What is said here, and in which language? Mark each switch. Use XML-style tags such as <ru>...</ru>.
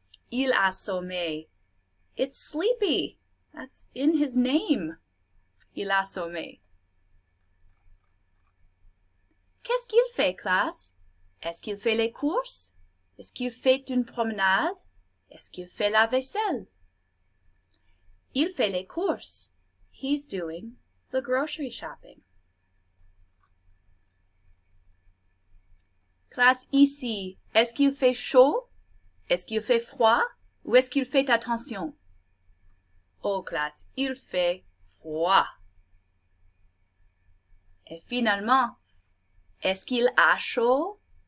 <fr>Il a sommeil.</fr> <en>It's sleepy. That's in his name.</en> <fr>Il a sommeil. Qu'est-ce qu'il fait, classe? Est-ce qu'il fait les courses? Est-ce qu'il fait une promenade? Est-ce qu'il fait la vaisselle? Il fait les courses.</fr> <en>He's doing the grocery shopping.</en> <fr>Classe, ici, est-ce qu'il fait chaud? Est-ce qu'il fait froid? Ou est-ce qu'il fait attention? Oh classe, il fait froid. Et finalement, est-ce qu'il a chaud?</fr>